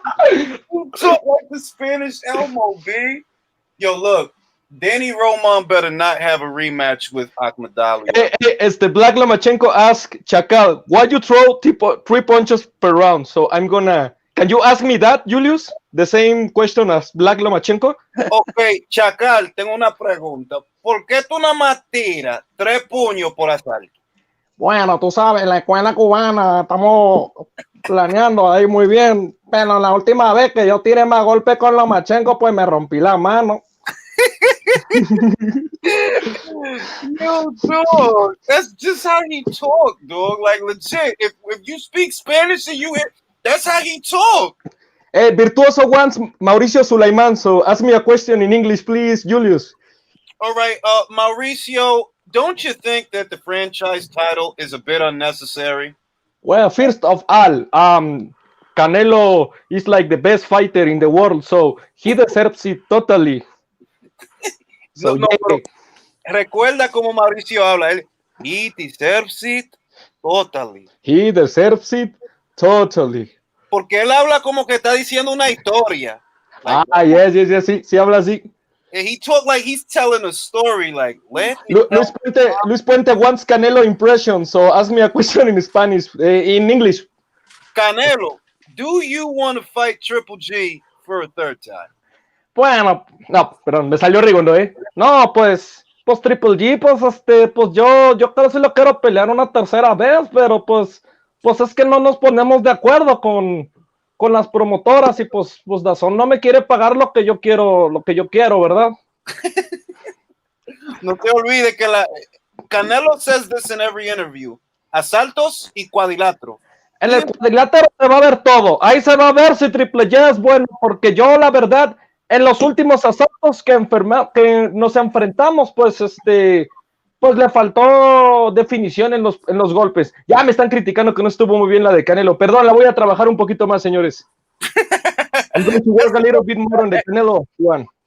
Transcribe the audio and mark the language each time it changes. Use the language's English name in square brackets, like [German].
[English] He talked like the Spanish Elmo, B. Yo, look, Danny Roman better not have a rematch with Akhmadali. Black Lomachenko asked Chacal, why you throw 3 punches per round? So I'm gonna... Can you ask me that, Julius? The same question as Black Lomachenko? [Spanish] Ok, Chacal, tengo una pregunta. ¿Por qué tú nada más tiras 3 puños por asalto? Bueno, tú sabes, la escuela cubana, estamos planeando ahí muy bien, pero la última vez que yo tiré más golpes con Lomachenko, pues me rompí la mano. [English] No, dog. That's just how he talk, dog. Like legit. If you speak Spanish and you hear, that's how he talk. Hey, Virtuoso wants Mauricio Sulaiman, so ask me a question in English, please, Julius. All right, Mauricio, don't you think that the franchise title is a bit unnecessary? Well, first of all, Canelo is like the best fighter in the world, so he deserves it totally. So, [Spanish] no, recuerda como Mauricio habla. [English] He deserves it Totally. He deserves it totally. [Spanish] Porque él habla como que está diciendo una historia. [English] Like, [Spanish] Yes, sí habla así. [English] he talk like he's telling a story. Like, let me tell Luis Puente wants Canelo impression, so ask me a question in Spanish, in English. Canelo, do you want to fight Triple G for a third time? [Spanish] Bueno, no, perdón, me salió Rigondo, ¿eh? No, pues Triple G, pues yo casi lo quiero pelear una tercera vez, pero pues es que no nos ponemos de acuerdo con las promotoras y pues Dazón no me quiere pagar lo que yo quiero, ¿verdad? No te olvides que [English] Canelo says this in every interview. [Spanish] Asaltos y cuadrilátero. En el cuadrilátero se va a ver todo. Ahí se va a ver si Triple G es bueno, porque yo, la verdad, en los últimos asaltos que nos enfrentamos, pues le faltó definición en los golpes. Ya me están criticando que no estuvo muy bien la de Canelo. Perdón, la voy a trabajar un poquito más, señores. [English] I'm going to work a little bit more on the Canelo one.